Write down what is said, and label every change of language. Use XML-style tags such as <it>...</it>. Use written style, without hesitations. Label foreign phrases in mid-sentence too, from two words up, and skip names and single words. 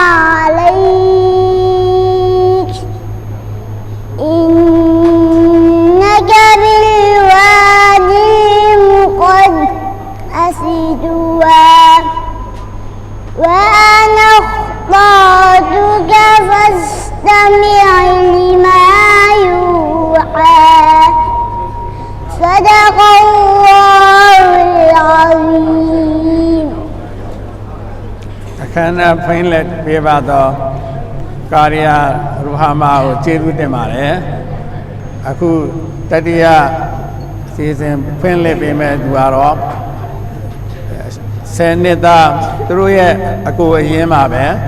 <ar>عليك إنك بالوادي المقدس طوى وأنا اخترتك فاستمع لما يوحى صدق الله العظيم</ar> <my>အခမ်းအနားဖွင့်လှစ်ပေးပါတော့ကာရီယာရူဟာမာကိုကျေးဇူးတင်ပါတယ်အခုတတိယစီစဉ်ဖွင့်လှစ်ပေးမဲ့သူကတော့10နှစ်သားသူတို့ရဲ့အကိုအရင်းပါပဲ</my>